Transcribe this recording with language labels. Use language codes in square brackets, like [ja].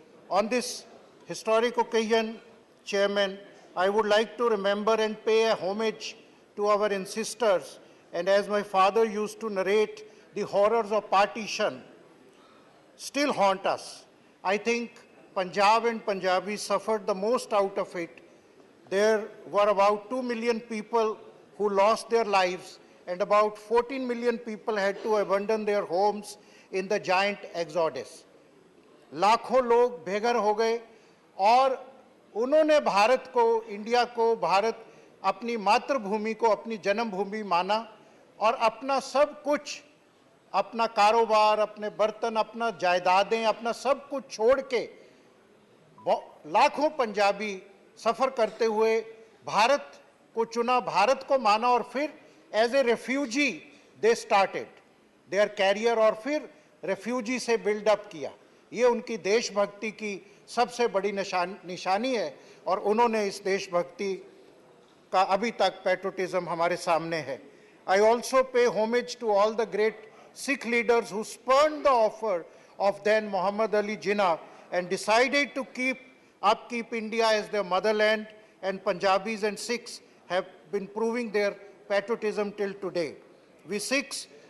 [en] On this historic occasion, Chairman, I would like to remember and pay a homage to our ancestors, and as my father used to narrate, the horrors of partition still haunt us. I think Punjab and Punjabis suffered the most out of it. There were about 2 million people who lost their lives, and about 14 million people had to abandon their homes in the giant exodus. [hi] लाखों लोग बेघर हो गए और उन्होंने भारत को, India को, भारत अपनी मातृभूमि को अपनी जन्मभूमि माना और अपना सब कुछ, अपना कारोबार, अपने बर्तन, अपना जायदादें, अपना सब कुछ छोड़ के लाखों पंजाबी सफ़र करते हुए भारत को चुना, भारत को माना और फिर [en] as a refugee they started their career [hi] और फिर रेफ्यूजी से बिल्डअप किया। ये उनकी देशभक्ति की सबसे बड़ी निशानी है और उन्होंने इस देशभक्ति का अभी तक पैट्रियटिज्म हमारे सामने है। [en] I also pay homage to all the great Sikh leaders who spurned the offer of then Muhammad Ali Jinnah and decided to upkeep India as their motherland, and Punjabis and Sikhs have been proving their patriotism till today. We Sikhs